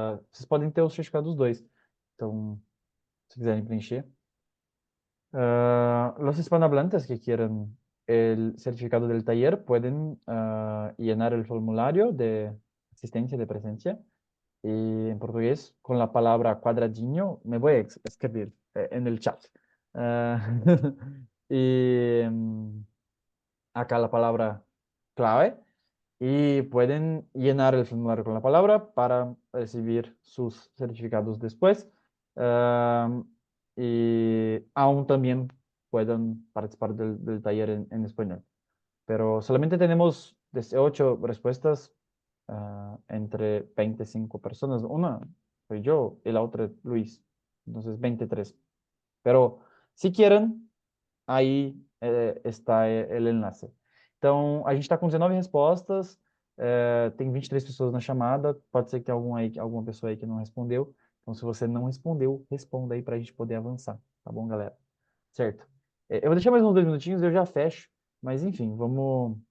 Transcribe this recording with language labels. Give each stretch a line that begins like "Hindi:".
Portuguese: Vocês podem ter o certificado dos dois. Então, se quiserem preencher.
Spanish: Los hispanohablantes que quieran el certificado del taller pueden llenar el formulario de asistencia de presencia y en portugués con la palabra cuadradinho. Me voy a escribir en el chat. Ah, y acá la palabra clave y pueden llenar el formulario con la palabra para recibir sus certificados después. Y aún también pueden participar del taller en español. Pero solamente tenemos 18 respuestas entre 25 personas. Una soy yo y la otra Luis. Entonces 23. Pero si quieren, aí está el enlace.
Portuguese: Então, a gente está com 19 respostas, tem 23 pessoas na chamada, pode ser que tenha alguma pessoa aí que não respondeu. Então, se você não respondeu, responda aí para a gente poder avançar, tá bom, galera? Certo. Eu vou deixar mais uns 2 minutinhos, eu já fecho, mas enfim, vamos.